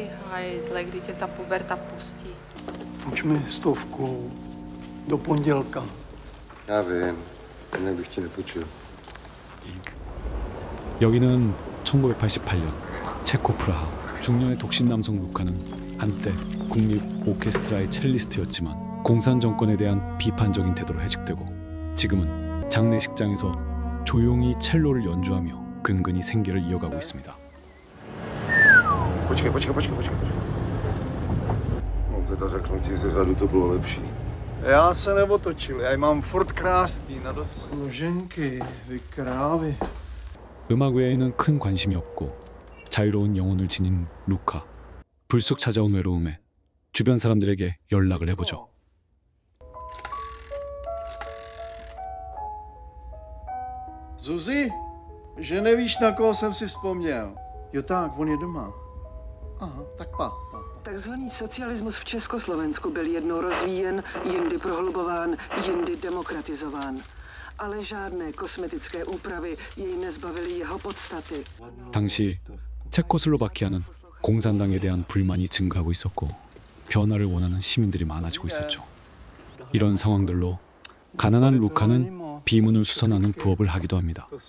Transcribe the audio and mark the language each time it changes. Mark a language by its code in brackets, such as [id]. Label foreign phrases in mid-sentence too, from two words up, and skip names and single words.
[cs] hajzle, kdy tě ta puberta pustí. Půjč mi 100 do pondělka. Já vím, jinak bych ti nepůjčil. Dík. [ko] 여기는 1988년 체코 프라하. 중년의 독신 남성 루카는 한때 국립 오케스트라의 첼리스트였지만 공산 정권에 대한 비판적인 태도로 해직되고 지금은 장례식장에서 조용히 첼로를 연주하며 근근히 생계를 이어가고 있습니다. [cs] Počkej. No teda řeknu ti, zezadu to bylo lepší. Já se neotočil, já mám furt krásný na dosmě. Složenky, vy krávy. [ko] 음악 외에는 큰 관심이 없고 자유로운 영혼을 지닌 루카. 불쑥 찾아온 외로움에 주변 사람들에게 연락을 해보죠. [cs] Zuzi, že nevíš, na koho jsem si vzpomněl. Jo tak, on je doma. Aha, tak pa. Takzvaný socialismus v Československu byl jednou rozvíjen, jindy prohlubován, jindy demokratizován. Ale žádné kosmetické úpravy jej nezbavily jeho podstaty. [ko] 당시 체코슬로바키아는 공산당에 대한 불만이 증가하고 있었고 변화를 원하는 시민들이 많아지고 있었죠. 이런 상황들로 가난한 루카는 비문을 수선하는 부업을 하기도 합니다.